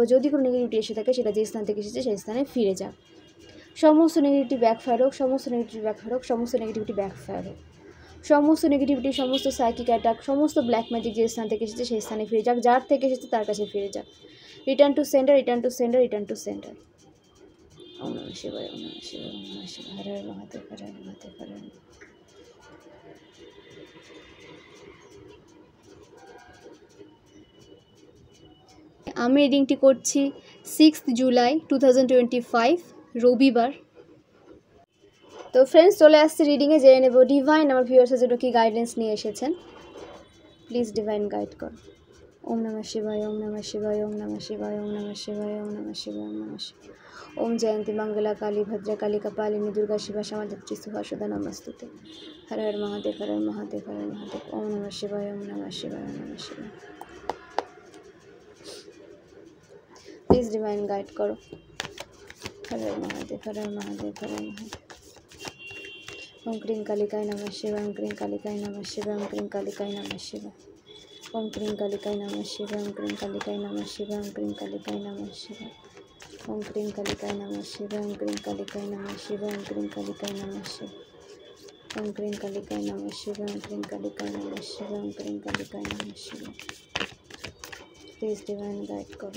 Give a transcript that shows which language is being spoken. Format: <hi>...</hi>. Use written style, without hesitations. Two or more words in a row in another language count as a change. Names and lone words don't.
<bn>যদি কোনো নেগেটিভিটি এসে থাকে সেটা যে স্থান থেকে এসেছে সেই স্থানে ফিরে যাক। সমস্ত</bn> <en>negativity backfire</en> <bn>হোক, সমস্ত</bn> <en>negativity backfire</en> <bn>হোক, সমস্ত</bn> <en>negativity backfire</en> <bn>হোক, সমস্ত নেগেটিভিটি, সমস্ত</bn> <en>psychic attack,</en> <bn>সমস্ত</bn> <en>black magic</en> <bn>যে স্থান থেকে এসেছে সেই স্থানে ফিরে যাক। যার থেকে এসেছে তার কাছে ফিরে যাক।</bn> <en>return to center, return to center, return to center.</en> <sa>ওম নমঃ শিবায়, ওম নমঃ শিবায়, ওম নমঃ শিবায়। হর হর মহাদেব, হর হর মহাদেব, হর হর।</sa> <bn>আমি রিডিংটি করছি 6 জুলাই 2025 রবিবার। তো ফ্রেন্ডস, চলে আসছে রিডিংয়ে। জেনে নেব ডিভাইন আমার ভিউয়ার্সের জন্য কী গাইডেন্স নিয়ে এসেছেন।</bn> <en>please divine guide কর।</en> <sa>ওম নমঃ শিবায়, ওম নমঃ শিবায়, ওম নমঃ শিবায়, ওম নমঃ শিবায়, ওম নমঃ শিবায়, ওম নমঃ শিবায়। ওম জয়ন্তী মঙ্গলা কালী ভদ্রা কালী কপালিনী দুর্গা শিবা সমাধিত্রী সুভাষুদা নমস্তুতে। হর হর মহাদেব, হর হর মহাদেব, হর হর মহাদেব। ওম নমঃ শিবায়, ওম নমঃ শিবায়, ওম নমঃ শিবায়।</sa> <en>please divine guide করো।</en> <sa>হর হর মহাদেব, হর হর মহাদেব, হর হর মহাদেব। ওম ক্রিং কালিকায় নমঃ শিবায়, ওম ক্রিং কালিকায় নমঃ শিবায়, ওম ক্রিং কালিকায় নমঃ শিবায়। ওম ক্রিং কালিকায় নমঃ শিবায়, ওম ক্রিং কালিকায় নমঃ শিবায়, ওম ক্রিং কালিকায় নমঃ শিবায়। ওম ক্রিং কালিকায় নমঃ শিবায়, ওম ক্রিং কালিকায় নমঃ শিবায়, ওম ক্রিং কালিকায় নমঃ শিবায়। ওম ক্রিং কালিকায় নমঃ শিবায়, ওম ক্রিং কালিকায় নমঃ শিবায়, ওম ক্রিং কালিকায় নমঃ শিবায়।</sa> <en>please divine guide করো।</en>